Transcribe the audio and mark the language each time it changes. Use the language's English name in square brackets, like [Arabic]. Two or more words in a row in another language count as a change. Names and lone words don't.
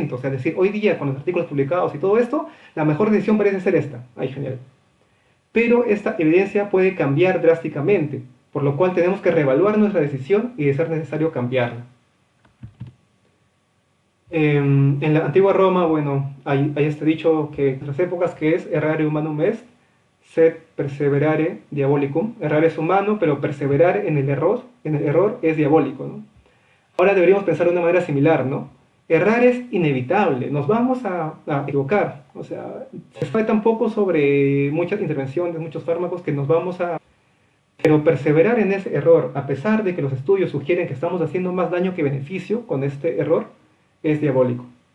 [Spanish] O sea, decir, hoy día, con los artículos publicados y todo esto, la mejor decisión parece ser esta. Ay, genial. Pero esta evidencia puede cambiar drásticamente, por lo cual tenemos que reevaluar nuestra decisión y de ser necesario cambiarla. En la antigua Roma, bueno, hay este dicho que en las épocas que es [Latin] errare humanum est, sed perseverare diabolicum. [Spanish] Errar es humano, pero perseverar en el error es diabólico, ¿no? Ahora deberíamos pensar de una manera similar, ¿no? Errar es inevitable, nos vamos a equivocar. O sea, se sabe tan poco sobre muchas intervenciones, muchos fármacos que nos vamos a... Pero perseverar en ese error, a pesar de que los estudios sugieren que estamos haciendo más daño que beneficio con este error, es diabólico.